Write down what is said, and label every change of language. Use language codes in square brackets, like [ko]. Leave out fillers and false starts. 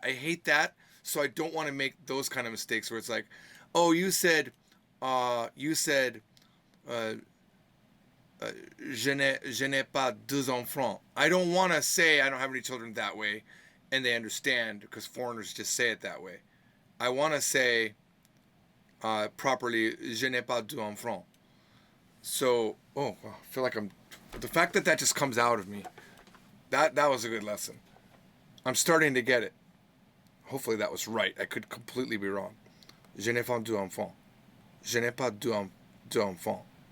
[en] I hate that, so I don't want to make those kind of mistakes where it's like, oh, you said, je n'ai pas deux enfants. I don't want to say I don't have any children that way, and they understand, because foreigners just say it that way. I want to say properly, [fr] je n'ai pas deux enfants. [en] So, I feel like the fact that just comes out of me, that was a good lesson. I'm starting to get it. Hopefully that was right. I could completely be wrong. [fr] Je n'ai pas deux enfants. Je n'ai pas deux enfants.